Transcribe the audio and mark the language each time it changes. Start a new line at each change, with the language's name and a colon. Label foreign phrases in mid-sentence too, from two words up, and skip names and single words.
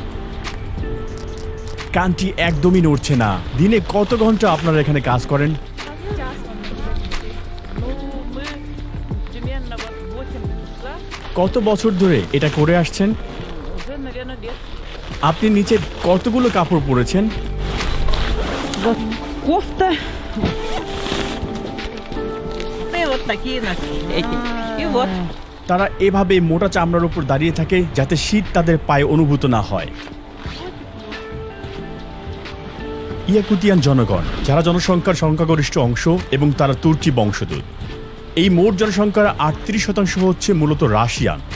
Bangla: কানটি একদমই নড়ছে না। দিনে কত ঘন্টা আপনারা এখানে কাজ করেন? কত বছর ধরে এটা করে আসছেন? আপনি নিচে কতগুলো কাপড় পরেছেন?
Russian: Вот кофта. И вот такие эти. И вот.
Bangla: তারা এভাবে মোটা চামড়ার উপর দাঁড়িয়ে থাকে যাতে শীত তাদের পায়ে অনুভূত না হয়। ইয়াকুতিয়ান জনগণ, যারা জনসংখ্যার সংখ্যাগরিষ্ঠ অংশ এবং তারা তুর্কি বংশোদ্ভূত। এই মোট জনসংখ্যার 38% হচ্ছে মূলত রাশিয়ান।